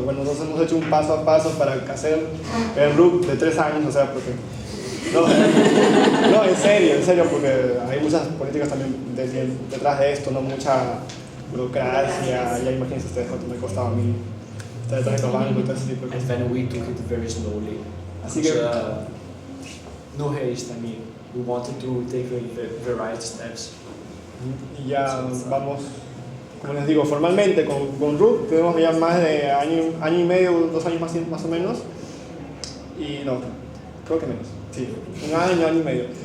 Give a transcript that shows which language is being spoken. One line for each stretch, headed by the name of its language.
Spanish: Bueno, nosotros hemos hecho un paso a paso para hacer el RUC de 3 años, o sea, porque... No, en serio, porque hay muchas políticas también detrás de esto, no mucha burocracia, ya imagínense ustedes cuánto me costaba a mí estar detrás de los bancos y todo ese tipo de cosas.
English: And then we took it very slowly.
Spanish: Así que...
English: no haste, I mean, we wanted to take the right steps.
Spanish: Y ya vamos, como les digo, formalmente con RUC tenemos ya más de año y medio, 2 años más o menos, y no, creo que menos, sí, 1 año y medio.